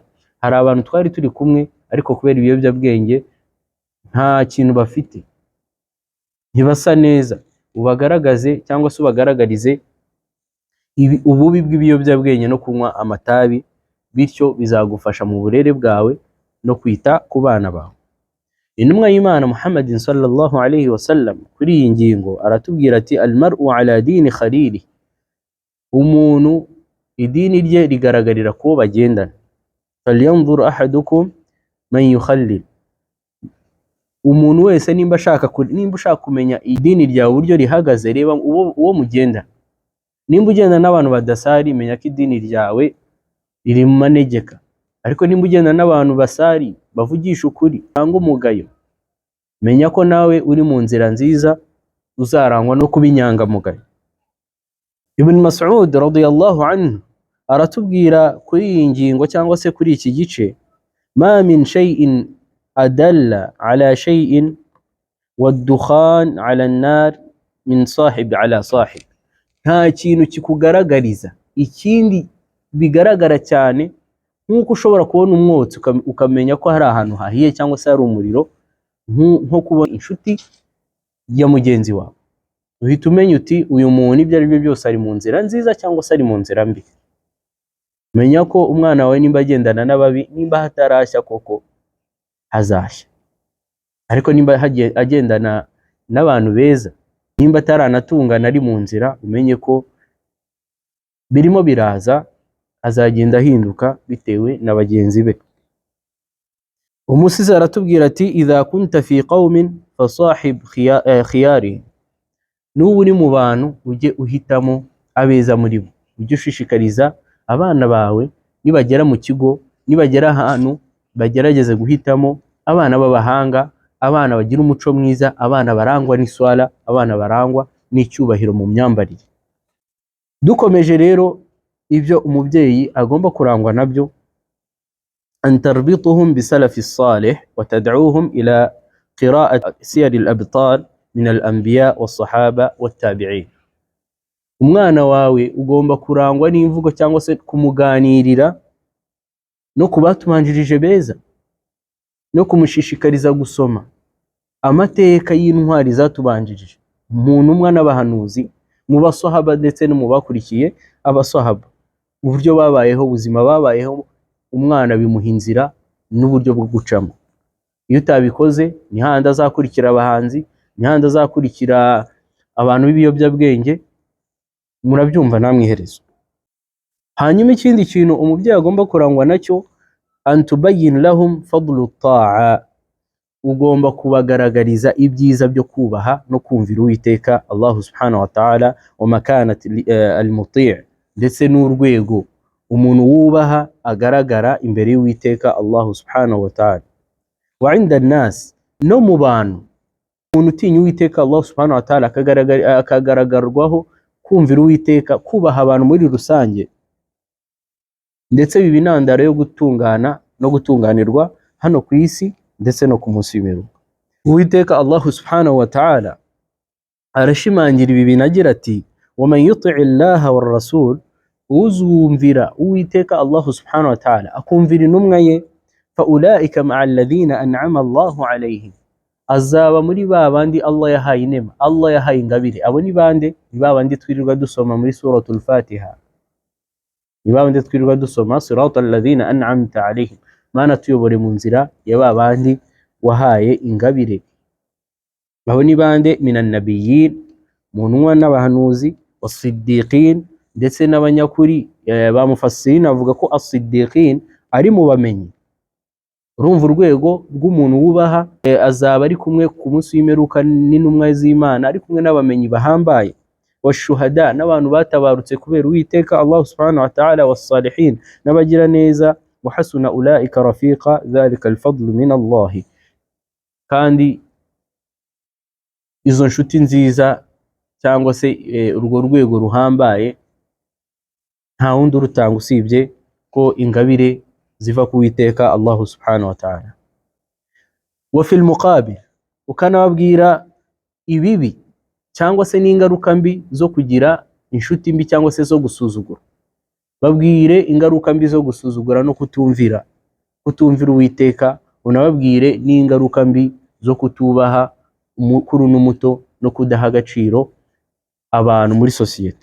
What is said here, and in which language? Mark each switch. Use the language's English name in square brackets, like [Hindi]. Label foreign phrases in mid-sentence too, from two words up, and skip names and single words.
[Kinyarwanda] Hari abantu twari turi kumwe, ariko kubera ibiyobyabwenge nta kintu bafite, ntibasa neza. Ubagaragaze cyangwa se ubagaragarize ububi bw'ibiyobyabwenge no kunywa amatabi, bityo bizagufasha mu burere bwawe no kwita ku bana bawe. Intumwa y'Imana Muhammadin [Arabic] صلى الله عليه وسلم [Kinyarwanda] kuri iyi ngingo aratubwira ati [Arabic] المرء على دين خليله, [Kinyarwanda] umuntu idini rye rigaragarira kubo bagendana. [Arabic] فلينظر أحدكم من يخالل, [Kinyarwanda] umuntu wese nimba ushaka kumenya idini ryawe uburyo rihagaze, reba uwo mugenda. Nimba ugenda n'abantu badasari, menya ko idini ryawe riri mu manegeka. Ariko nimba ugenda n'abantu basari, bavugisha ukuri cyangwa umugayo, menya ko nawe uri mu nzira nziza, uzarangwa no kuba inyangamugayo. Ibn Mas'ud [Arabic] رضي الله عنه [Kinyarwanda] aratubwira kuri iyi ngingo cyangwa se kuri iki gice, [Arabic] ما من شيء أدل على شيء والدخان على النار من صاحب على صاحب. [Kinyarwanda] Nta kintu kikugaragariza ikindi bigaragara cyane nk'uko ushobora kubona umwotsi ukamenya ko hari ahantu hahiye cyangwa se hari umuriro, nko kubona inshuti ya mugenzi wawe. Uhita umenya uti uyu muntu ibyo ari byo byose ari mu nzira nziza cyangwa se ari mu nzira mbi. Menya ko umwana wawe nimba agendana n'ababi, nimba hatarashya koko hazashya, ariko nimba agendana n'abantu beza, nimba ataranatungana ari mu nzira, umenye ko birimo biraza, azagenda ahinduka bitewe na bagenzi be. Umusizi aratubwira ati [Arabic] إذا كنت في قوم فصاحب خيار, [Kinyarwanda] nuba uri mu bantu ujye uhitamo abeza muri bo. Ujye ushishikariza abana bawe nibagera mu kigo, nibagera ahantu, bagerageze guhitamo abana b'abahanga, abana bagira umuco mwiza, abana barangwa n'iswala, abana barangwa n'icyubahiro mu myambarire. Dukomeje rero ibyo umubyeyi agomba kurangwa nabyo [Arabic] أن تربيتهم بسلف صالح وتدعوهم إلى قراءة سير الأبطال من الأنبياء والصحابة والتابعين. [Kinyarwanda] Umwana wawe ugomba kurangwa n'imvugo cyangwa se kumuganirira no kubatumanjirije beza, no kumushishikariza gusoma amateka y'intwari zatubanjirije mu ntumwa n'abahanuzi, mu basahaba ndetse no mu bakurikiye abasahaba, uburyo babayeho, ubuzima babayeho. Umwana bimuha inzira n'uburyo bwo gucamo. Iyo utabikoze ni handi azakurikira abahanzi, ni handi azakurikira abantu b'ibiyobyabwenge, murabyumva namwe iherezo. Hanyuma ikindi kintu umubyeyi agomba kurangwa nacyo, [Arabic] أن تبين لهم فضل الطاعة, [Kinyarwanda] ugomba kubagaragariza ibyiza byo kubaha no kumvira Uwiteka Allah [Arabic] سبحانه وتعالى ومكانة المطيع', [Kinyarwanda] ndetse n'urwego umuntu wubaha agaragara imbere y'Uwiteka Allah [Arabic] سبحانه وتعالى. وعند الناس, [Kinyarwanda] no mu bantu, umuntu utinya Uwiteka Allah [Arabic] سبحانه وتعالى [Kinyarwanda] akagaragarwaho kumvira Uwiteka, kubaha abantu muri rusange, ndetse biba intandaro yo gutungana no gutunganirwa hano ku isi ndetse no ku munsi w'imperuka. Uwiteka Allah [Arabic] سبحانه وتعالى [Kinyarwanda] arashimangira ibi bintu agira ati, [Arabic] ومن يطع الله والرسول, [Kinyarwanda] uzumvira Uwiteka Allah [Arabic] سبحانه وتعالى [Kinyarwanda] akumvira intumwa ye, [Arabic] فأولئك مع الذين أنعم الله عليهم, [Kinyarwanda] azaba muri babandi Allah yahaye inema, Allah yahaye ingabire. Abo ni bande? Ni babandi twirirwa dusoma muri suratul Fatiha, ni babandi twirirwa dusoma [Arabic] صراط الذين أنعمت عليهم, [Kinyarwanda] mana tuyobore mu nzira ya babandi wahaye ingabire. Abo ni bande? [Arabic] من النبيين, [Kinyarwanda] mu ntumwa n'abahanuzi, was-siddiqin, ndetse n'abanyakuri. Ba mufassirin avuga ko as-siddiqin ari mu bamenyi. Urumva urwego rw'umuntu wubaha, azaba ari kumwe ku munsi w'imperuka n'intumwa z'Imana, ari kumwe n'abamenyi bahambaye, washuhada, n'abantu batabarutse kubera Uwiteka Allah [Arabic] سبحانه وتعالى, [Kinyarwanda] was-salihin, n'abagira neza, [Arabic] وحسن أولئك رفيقا ذلك الفضل من الله. [Kinyarwanda] Kandi izo nshuti nziza cyangwa se urwo rwego ruhambaye nta wundi urutanga usibye ko ingabire ziva ku Uwiteka Allah [Arabic] سبحانه وتعالى. وفي المقابل, [Kinyarwanda] ukanababwira ibibi cyangwa se n'ingaruka mbi zo kugira inshuti mbi cyangwa se zo gusuzugura. Babwire ingaruka mbi zo gusuzugura no kutumvira Uwiteka, unababwire n'ingaruka mbi zo kutubaha umukuru n'umuto no kudaha agaciro abantu muri sosiyete.